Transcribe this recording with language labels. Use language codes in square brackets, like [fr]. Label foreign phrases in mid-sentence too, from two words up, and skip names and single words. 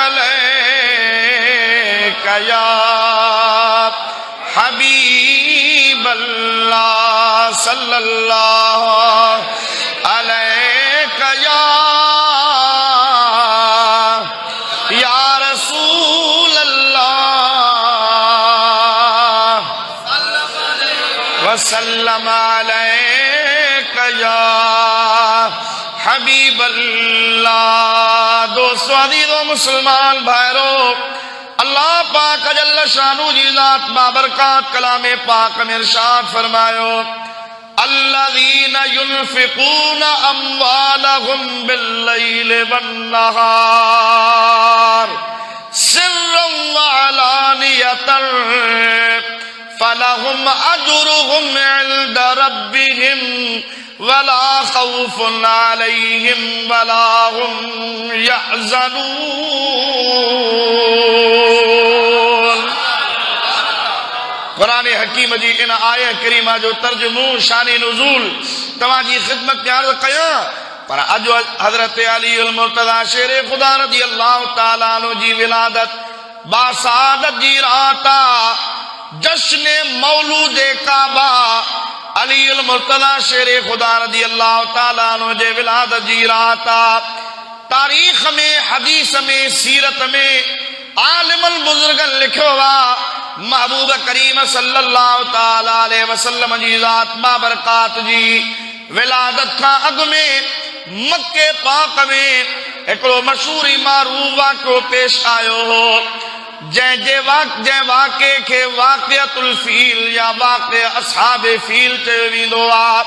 [ar] عليك يا حبيب الله صلى الله عليك يا رسول الله وسلم عليك يا حبيب الله. [ur] دوستوں عزیزوں مسلمان بھائیوں, [sd] अल्लाह पाक [ar] جل شانه [sd] जी ज़ात बाबरकात कलामे पाक में इरशाद फरमायो [ar] الذين ينفقون أموالهم بالليل والنهار سرا وعلانية فلهم أجرهم عند ربهم ولا خوف عليهم ولا هم يحزنون. [sd] कुरान हकीम जी इन आयत करीमा जो तर्जुमो शानी नुज़ूल तवाजी खिदमत में अर्ज़ कया पर अज हजरत अली अल मुर्तज़ा शेर खुदा [ar] رضي الله تعالى عنه [sd] जी विलादत बासादत जी राता जश्न मौलूद काबा अली अल मुर्तज़ा शेर खुदा [ar] رضي الله تعالى عنه [sd] जे विलादत जी राता तारीख में हदीस में सीरत में आलिमल बुजुर्गन लिखो वा महबूब करीम [ar] صلى الله تعالى عليه وسلم [sd] जी ज़ात बाबरकात जी विलादत का अग में मक्के पाक में एकड़ो मशहूरी मारूफ वाक़ो पेश आयो हो जै वाक़े के वाक़ियतुल फील या वाक़े असहाबे फील चयो वेंदो आहे।